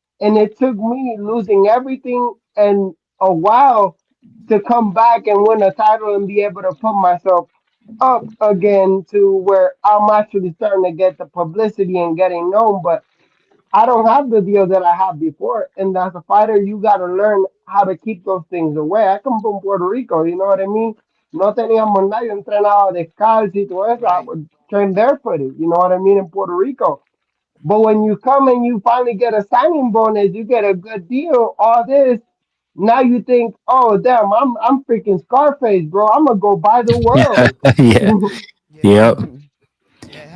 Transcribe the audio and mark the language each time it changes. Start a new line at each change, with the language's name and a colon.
English: And it took me losing everything and a while to come back and win a title and be able to put myself up again to where I'm actually starting to get the publicity and getting known. But I don't have the deal that I had before. And as a fighter, you got to learn how to keep those things away. I come from Puerto Rico, you know what I mean?
Spanish: No teníamos nada, yo entrenaba descalzo y todo eso. I
English: Right. would train barefooted, you know what I mean, in Puerto Rico. But when you come and you finally get a signing bonus, you get a good deal, all this. Now you think, oh damn, I'm freaking Scarface, bro. I'm gonna go buy the world. Yeah. Yeah. Yep. Yeah. It